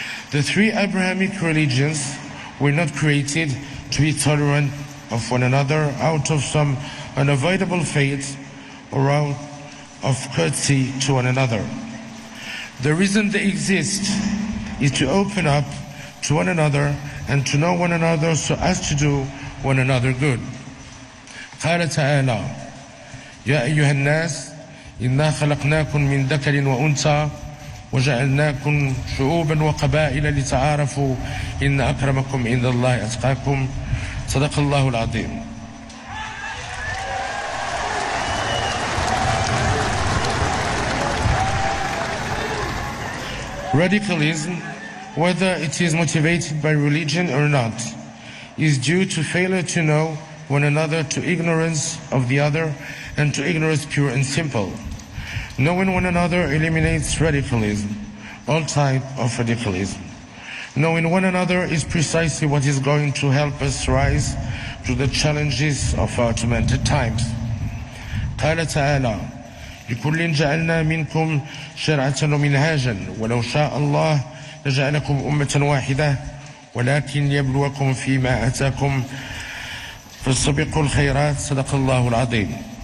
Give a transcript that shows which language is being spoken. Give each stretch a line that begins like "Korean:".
English: The three Abrahamic religions were not created to be tolerant of one another out of some unavoidable fate or out of courtesy to one another. The reason they exist is to open up to one another and to know one another so as to do one another good.
Arabic: قال تعالى يا أيها الناس إنا خلقناكم من ذكر وأنثى وجعلناكم شعوبا وقبائل لتعارفوا إن أكرمكم عند الله أتقاكم صدق الله العظيم.
English: Radicalism, whether it is motivated by religion or not, is due to failure to know one another, to ignorance of the other, and to ignorance pure and simple. Knowing one another eliminates radicalism, all type of radicalism. Knowing one another is precisely what is going to help us rise to the challenges of our tormented times.
Arabic: قال تعالى لكل جعلنا منكم شرعة ومنهاجا ولو شاء الله لجعلكم أمة واحدة ولكن ليبلوكم فيما آتاكم فاستبقوا الخيرات صدق الله العظيم.